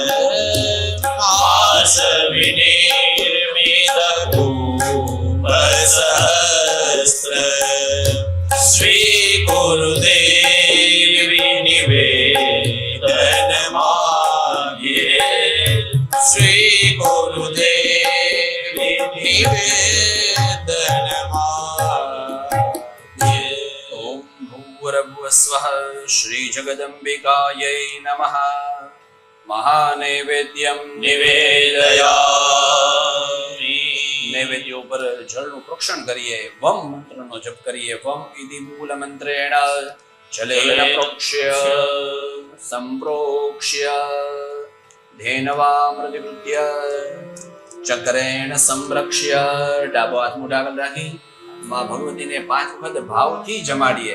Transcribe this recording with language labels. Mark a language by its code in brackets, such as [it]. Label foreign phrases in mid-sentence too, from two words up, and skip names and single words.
[sa] आसविनिर्मितकूपसहस्र स्वीकुरु देवि निवेदनमाये स्वीकुरु देवि निवेदनमाये ॐ भूर्भुवस्वः श्रीजगदम्बिकायै नमः. महानैवेद्यं निवेदयामि [gu] નૈવેદ્ય ઉપર જળનું પ્રોક્ષણ કરીએ, વમ મંત્રનો જપ કરીએ. [sa] वम इति मूल मंत्रेण जलेन प्रोक्ष्य संप्रोक्ष्य धेनवा मृदिकृत्य चक्रेण संरक्ष्य. [gu] ડાબો હાથ મોઢા આગળ રાખી માં ભગવતીને 5 વખત ભાવથી જમાડીએ.